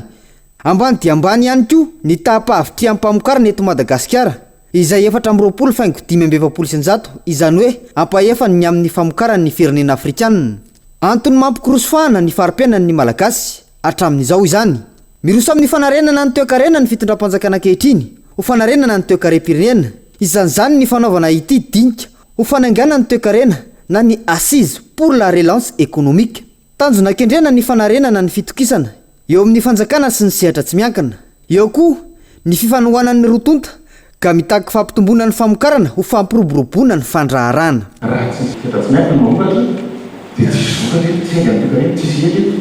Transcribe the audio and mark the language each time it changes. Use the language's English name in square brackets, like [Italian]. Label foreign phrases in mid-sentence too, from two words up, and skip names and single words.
[Malagasy] Ambany dia ambany ihany koa ny tahapahavitry ampamokarana eto Madagasikara izay 450 izany hoe ampahefany ny amin'ny famokarany ny firenena afrikanina. Antony mampikorosofahana ny fari-piainan'ny malagasy hatramin'izao izany. Miroso amin'ny fanarenana ny toekarena ny fitondram-panjakana ankehitriny ho fanarenana ny toekare-pirenena. Isan'izany ny fanaovana ity dinika ho fanaingana ny toekarena na ny [French] assise pour la relance économique. [Malagasy] Tanjona kendrena ny fanarenana ny fitokisana eo amin'ny fanjakana sy ny sehatra tsy miankina. Eo koa ny fifanohanan'ny rotonta ka mitaky fampitomboana ny famokarana ho fampiroboroboana ny fandraharana. Dia tsisy vokatra eto, tsy haingana toekarena, tsisy eto eto.